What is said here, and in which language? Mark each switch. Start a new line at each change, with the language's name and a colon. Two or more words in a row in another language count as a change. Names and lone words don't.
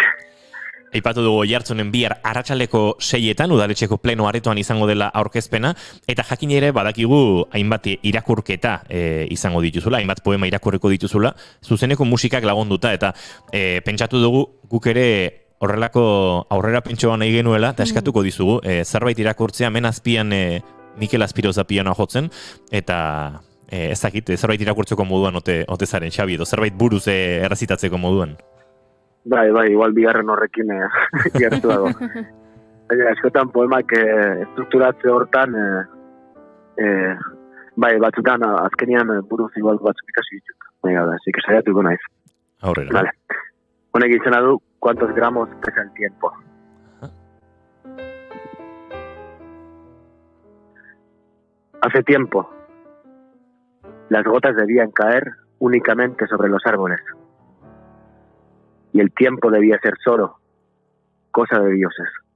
Basque: Aipatu dugu Oiartzunen bihar arratsaldeko 6etan udaletxeko pleno aretoan izango dela aurkezpena, eta jakin ere badakigu hainbat irakurketa izango dituzula, hainbat poema irakurriko dituzula, zuzeneko musikak lagunduta, eta pentsatu dugu guk ere horrelako aurrera pentsoa nahi genuela, eta eskatuko dizugu, zerbait irakurtzea, hemen azpian Mikel Azpiroza pianoa jotzen, eta ez dakit, zerbait irakurtzeko moduan ote zaren, Xabi, edo zerbait buruz errazitatzeko moduan. Bai, igual bigarren horrekin gertu dago. Eskotan poemak estrukturatze hortan, batzutan azkenian buruz igual batzuk ikasi ditut.
Spanish: Así que
Basque: saiatuko naiz. Aurrera. Vale. Honek izena du,
Spanish: ¿cuántos gramos pesa el tiempo? Hace tiempo, las gotas debían caer únicamente sobre los árboles. Y el tiempo debía ser solo cosa de dioses.